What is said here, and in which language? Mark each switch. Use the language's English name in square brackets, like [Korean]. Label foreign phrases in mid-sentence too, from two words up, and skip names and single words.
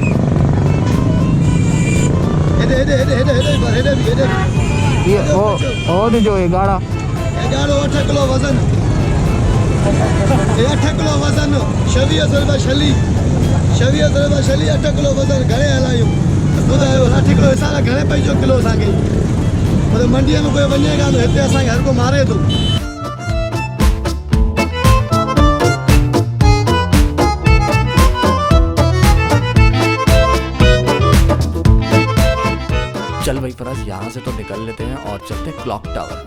[Sindhi] हेडे [Urdu] یہ اور جو ہے گاڑھا 8 کلو وزن، 8 کلو وزن، 26 روپے شلی، 26 روپے شلی، 8 کلو وزن. [Sindhi] घणे हलायूं ॿुधायो? 8 किलो हिसाब घणे पइजो किलो असांखे? मतलब मंडीअ में कोई वञेगा तो हिते असांखे हर को मारे थो। [Urdu] چل بھائی فراز، یہاں سے تو نکل لیتے ہیں اور چلتے ہیں کلاک ٹاور.